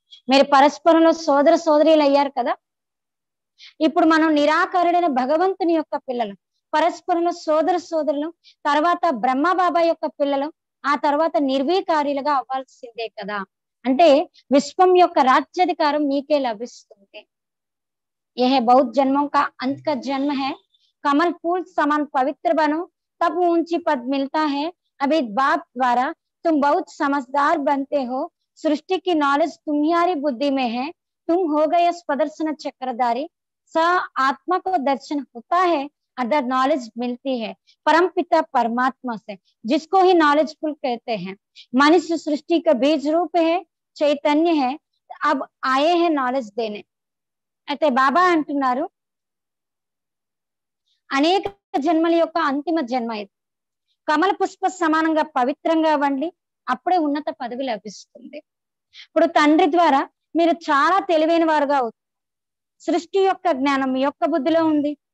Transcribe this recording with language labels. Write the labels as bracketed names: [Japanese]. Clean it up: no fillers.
[Telugu] మీరు పరస్పరంలో సోదర సోదరీలు అయ్యారు కదా. ఇప్పుడు మనం నిరాకారుడైన భగవంతుని యొక్క పిల్లలు, పరస్పరంలో సోదర సోదరులు, తర్వాత బ్రహ్మ బాబా యొక్క పిల్లలు, ఆ తర్వాత నిర్వీకారులుగా అవ్వాల్సిందే కదా. అంటే విశ్వం యొక్క రాజ్యాధికారం మీకే లభిస్తుంది. [Hindi] यह बहुत जन्मों का अंत का जन्म है, कमल फूल समान पवित्र बनो तब ऊंची पद मिलता है। अभी बाप द्वारा तुम बहुत समझदार बनते हो, सृष्टि की नॉलेज तुम्हारी बुद्धि में है, तुम हो गए स्वदर्शन चक्रधारी। स आत्मा को दर्शन होता है, अदर नॉलेज मिलती है परम पिता परमात्मा से, जिसको ही नॉलेजफुल कहते हैं। मनुष्य सृष्टि का बीज रूप है, चैतन्य है, अब आए हैं नॉलेज देने। [Telugu] అయితే బాబా అంటున్నారు అనేక జన్మల యొక్క అంతిమ జన్మ ఇది. కమల పుష్ప సమానంగా పవిత్రంగా అవ్వండి, అప్పుడే ఉన్నత పదవి లభిస్తుంది. ఇప్పుడు తండ్రి ద్వారా మీరు చాలా తెలివైన వారుగా అవుతారు. సృష్టి యొక్క జ్ఞానం మీ యొక్క బుద్ధిలో ఉంది.